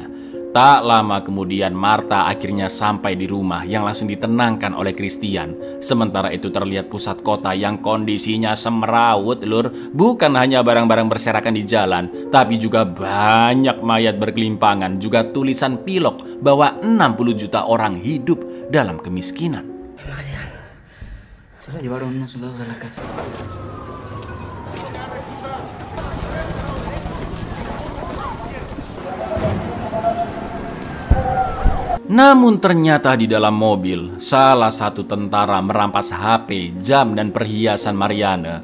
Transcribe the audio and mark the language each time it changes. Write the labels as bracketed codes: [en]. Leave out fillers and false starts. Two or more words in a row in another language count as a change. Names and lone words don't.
[id] Tak lama kemudian Marta akhirnya sampai di rumah yang langsung ditenangkan oleh Christian. Sementara itu terlihat pusat kota yang kondisinya semrawut, Lur. Bukan hanya barang-barang berserakan di jalan, tapi juga banyak mayat berkelimpangan. Juga tulisan pilok bahwa 60 juta orang hidup dalam kemiskinan. [es] Se la llevaron unos soldados a la casa. [id] Namun ternyata di dalam mobil, salah satu tentara merampas HP, jam, dan perhiasan Mariana.